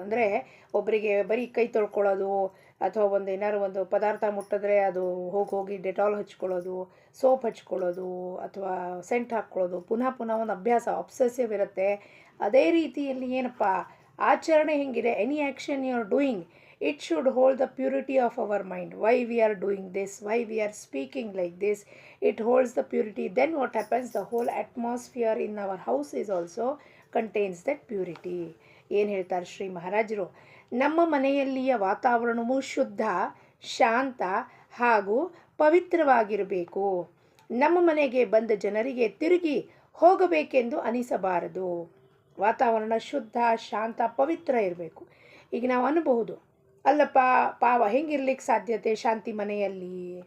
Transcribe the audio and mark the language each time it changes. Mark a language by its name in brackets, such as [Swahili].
[Kannada] ಅಂದರೆ ಒಬ್ಬರಿಗೆ ಬರೀ ಕೈ ತೊಳ್ಕೊಳ್ಳೋದು ಅಥವಾ ಏನಾದ್ರು ಒಂದು ಪದಾರ್ಥ ಮುಟ್ಟಿದ್ರೆ ಅದು ಹೋಗಿ ಡೆಟಾಲ್ ಹಚ್ಕೊಳ್ಳೋದು, ಸೋಪ್ ಹಚ್ಕೊಳ್ಳೋದು ಅಥವಾ ಸೆಂಟ್ ಹಾಕ್ಕೊಳ್ಳೋದು, ಪುನಃ ಒಂದು ಅಭ್ಯಾಸ ಒಬ್ಸೆಸಿವ್ ಇರುತ್ತೆ. ಅದೇ ರೀತಿಯಲ್ಲಿ ಏನಪ್ಪ ಆಚರಣೆ ಹೆಂಗಿದೆ, [English] Any action you are doing, it should hold the purity of our mind. Why we are doing this, why we are speaking like this, it holds the purity. Then what happens, the whole atmosphere in our house is also contains that purity. [Kannada] ಏನು ಹೇಳ್ತಾರೆ ಶ್ರೀ ಮಹಾರಾಜರು, ನಮ್ಮ ಮನೆಯಲ್ಲಿಯ ವಾತಾವರಣವು ಶುದ್ಧ, ಶಾಂತ ಹಾಗೂ ಪವಿತ್ರವಾಗಿರಬೇಕು. ನಮ್ಮ ಮನೆಗೆ ಬಂದ ಜನರಿಗೆ ತಿರುಗಿ ಹೋಗಬೇಕೆಂದು ಅನಿಸಬಾರದು. ವಾತಾವರಣ ಶುದ್ಧ, ಶಾಂತ, ಪವಿತ್ರ ಇರಬೇಕು. ಈಗ ನಾವು ಅನ್ಬಹುದು, ಅಲ್ಲಪ್ಪ ಪಾವ ಹೆಂಗಿರ್ಲಿಕ್ಕೆ ಸಾಧ್ಯತೆ ಶಾಂತಿ ಮನೆಯಲ್ಲಿ?